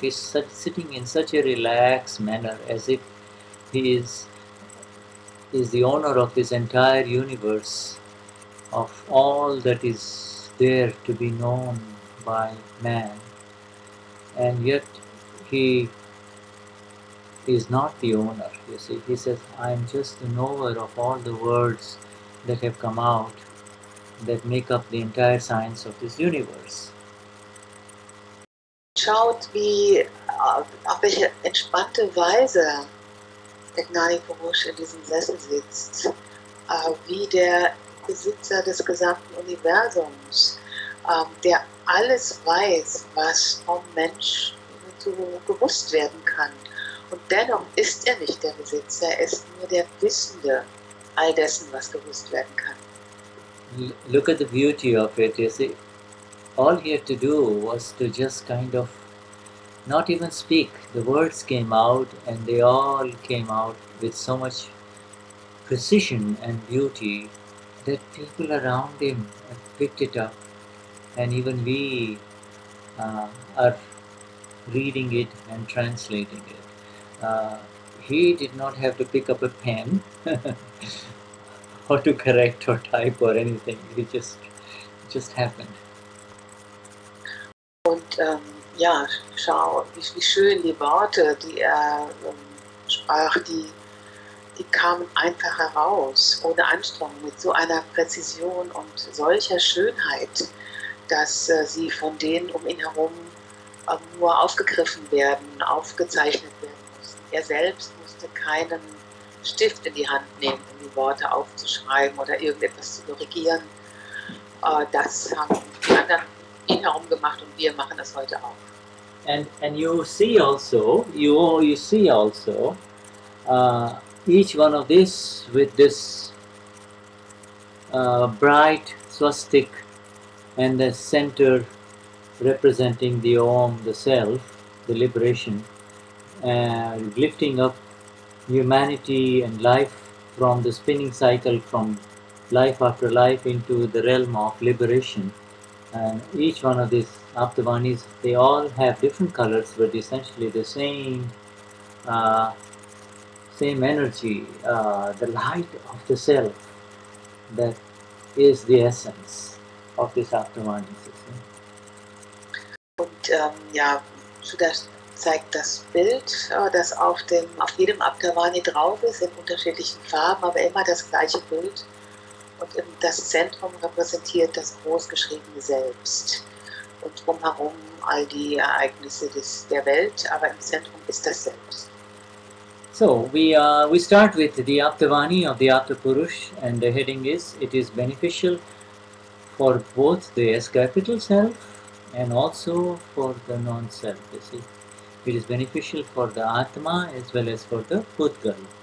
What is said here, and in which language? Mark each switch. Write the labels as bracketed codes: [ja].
[en] He's sitting in such a relaxed manner, as if he is the owner of this entire universe, of all that is there to be known by man, and yet he is not the owner. You see, he says, I am just the knower of all the words that have come out that make up the entire science of this universe. [de] Schaut, auf welche entspannte Weise der Gnani Purush in diesem Sessel sitzt, wie der Besitzer des gesamten Universums, der alles weiß, was vom Mensch so gewusst werden kann. Und dennoch ist er nicht der Besitzer, er ist nur der Wissende all dessen, was gewusst werden kann. [en] Look at the beauty of it. You see, all he had to do was to just kind of not even speak. The words came out, and they all came out with so much precision and beauty that people around him picked it up, and even we are reading it and translating it. He did not have to pick up a pen or to correct or type or anything. It just happened. [de] Und ja, schau, wie schön die Worte, die er sprach, die kamen einfach heraus, ohne Anstrengung, mit so einer Präzision und solcher Schönheit, dass sie von denen um ihn herum nur aufgegriffen werden, aufgezeichnet werden mussten. Er selbst musste keinen Stift in die Hand nehmen, um die Worte aufzuschreiben oder irgendetwas zu korrigieren. Das haben die anderen ihn herum gemacht und wir machen das heute auch. [en] And you see also, you see also each one of this with this bright swastik and the center representing the Om, the self, the liberation, lifting up humanity and life from the spinning cycle from life after life into the realm of liberation. And each one of these Aptavanis, they all have different colors, but essentially the same same energy, the light of the self, that is the essence of this Aptavanis. [de] Und ja, Shuddha zeigt das Bild, das auf jedem Aptavani drauf ist, in unterschiedlichen Farben, aber immer das gleiche Bild. Und das Zentrum repräsentiert das großgeschriebene Selbst. Und drumherum all die Ereignisse der Welt, aber im Zentrum ist das Selbst. [en] So we start with the Aptavani of the Apta Purush, and the heading is, it is beneficial for both the S capital self and also for the non-self. You see, it is beneficial for the Atma as well as for the Putgal.